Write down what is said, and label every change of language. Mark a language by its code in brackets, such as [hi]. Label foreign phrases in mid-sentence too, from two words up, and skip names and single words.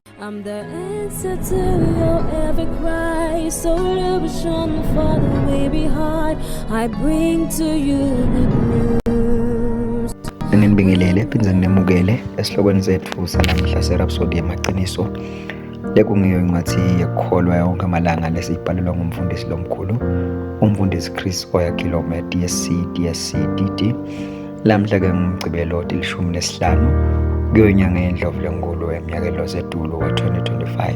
[en] I'm the answer to your every cry. So illusion for the way behind. I bring to you good news. [ss] Nginibingelele phindze nginemukele esihlokweni sethu sanamhla serhapsody yamaqiniso lekungiyo incwadi yekukholwa yonke amalanga lesiyibhalelwa ngumfundisi lomkhulu umfundisi Chris Oyakhilome DSC DD. Lamhla-ke ngumgcibelo 15 kuyinyanga yeNdlovulenkhulu eminyakeni osedulo wa-2025.